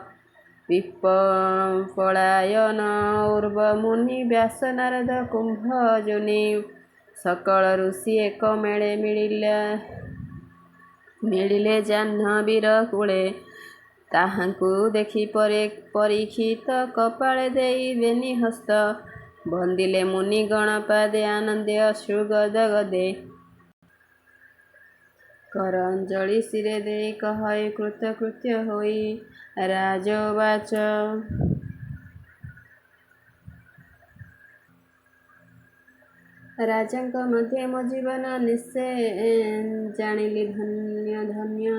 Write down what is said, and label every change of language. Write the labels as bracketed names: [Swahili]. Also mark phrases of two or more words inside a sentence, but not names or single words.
[Odia] ବିପଳାୟନ ଉର୍ବ ମୁନି ବ୍ୟାସ ନାରଦ କୁମ୍ଭ ଜୋନି ସକଳ ଋଷି ଏକ ମେଳେ ମିଳିଲେ ଜାହ୍ନବୀର କୂଳେ ତାହାଙ୍କୁ ଦେଖି ପରୀକ୍ଷିତ କପାଳେ ଦେଇ ବେନି ହସ୍ତ ବନ୍ଦିଲେ ମୁନି ଗଣପାଦେ ଆନନ୍ଦେ ଅଶ୍ରୁ ଗଦ ଗଦେ। କର ଅଞ୍ଜଳି ଶିରେ ଦେଇ କହଇ କୃତକୃତ୍ୟ ହୋଇ। ରାଜବାଚ ରାଜାଙ୍କ ମଧ୍ୟ ମୋ ଜୀବନ ନିଶ୍ଚେ ଜାଣିଲି ଧନ୍ୟ ଧନ୍ୟ।